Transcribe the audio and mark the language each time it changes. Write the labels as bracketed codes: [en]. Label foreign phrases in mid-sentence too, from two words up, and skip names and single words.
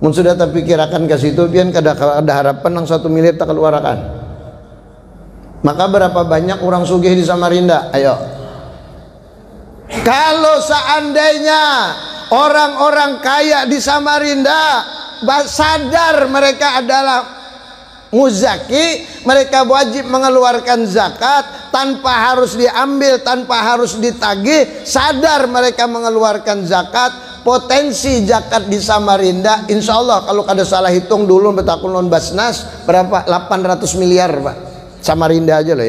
[bjn] Mun sudah terpikirakan ke situ pian kada harapan nang 1 miliar tak keluarkan. [id] Maka berapa banyak orang sugih di Samarinda? Ayo. Kalau seandainya orang-orang kaya di Samarinda sadar mereka adalah muzaki, mereka wajib mengeluarkan zakat tanpa harus diambil, tanpa harus ditagih, sadar mereka mengeluarkan zakat, potensi zakat di Samarinda [ar] insya Allah [id] kalau [bjn] kada salah hitung dulu betakun [id] non Basnas berapa 800 miliar Pak, Samarinda aja loh ya.